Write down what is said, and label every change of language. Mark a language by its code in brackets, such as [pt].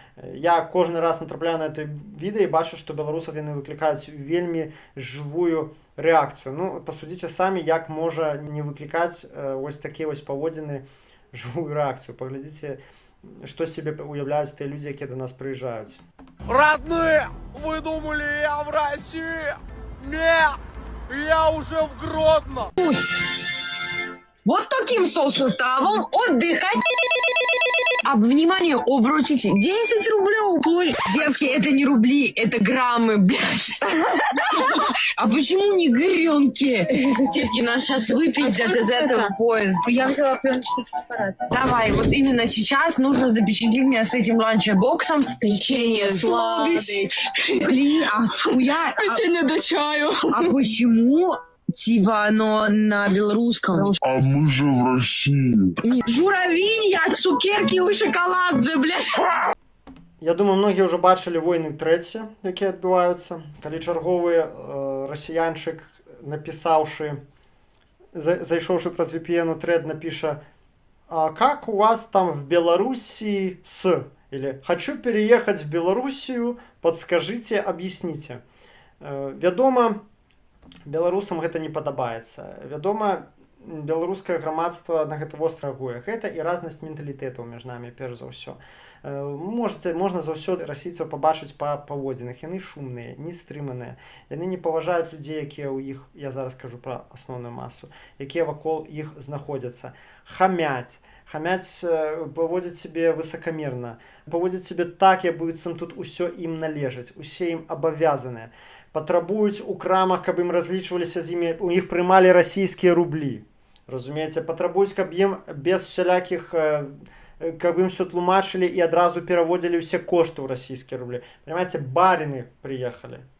[be] Я кожны раз натрапляю на это відэа і бачу, што беларусаў яны выклікаюць вельмі жывую рэакцыю. Ну, пасудзіце самі, як можа не выклікаць вось такія вось паводзіны жывую рэакцыю. Паглядзіце, што сябе уяўляюць тыя людзі, якія да нас прыязджаюць. [ru] Родные, вы думали, я в России? Нет! Я уже в Гродно! Вот таким составом отдыхать. Внимание, обручите 10 рублей. Девки, это не рубли, это граммы, блядь. А почему не гренки? Девки, нас сейчас выпиздят из этого поезда. Я взяла пленочный фотоаппарат. Давай, вот именно сейчас нужно запечатлеть меня с этим ланчбоксом. Печенье, сладость. Блин, а схуя? Печенье до чаю. А почему? Типа оно на белорусском. А мы же в России. [be] Журавинь, цукерки у шоколадзе, блядь. Я думаю, многія ўжо бачылі войны трэці, якія адбываюцца, калі чарговы расіянчык, напісаўшы, зайшоўшы праз VPN трэд, напіша: [ru] «А как у вас там в Белоруссии с?» Или «Хочу переехать в Белоруссию, подскажите, объясните». [be] Вядома, беларусам гэта не падабаецца. Вядома, беларускае грамадства на гэта востра реагуе. Гэта і разнасць менталітэтаў між намі, перш за ўсё. Можна заўсёды расійцаў пабачыць па паводзінах. Яны шумныя, нестрыманыя. Яны не паважаюць людзей, якія ў іх, я зараз кажу пра асноўную масу, якія вакол іх знаходзяцца. Хамяць, паводзяць сябе высакамерна, паводзяць сябе так, як быццам тут усё ім належыць, усе ім абавязаныя. Патрабуюць у крамах, каб ім разлічваліся з імі, у іх прымалі расійскія рублі. Разумееце, патрабуюць, каб ім без всялякіх, каб ім все тлумачылі і адразу пераводзілі ўсе кошты ў расійскія рублі. [ru] Понимаете, барины приехали.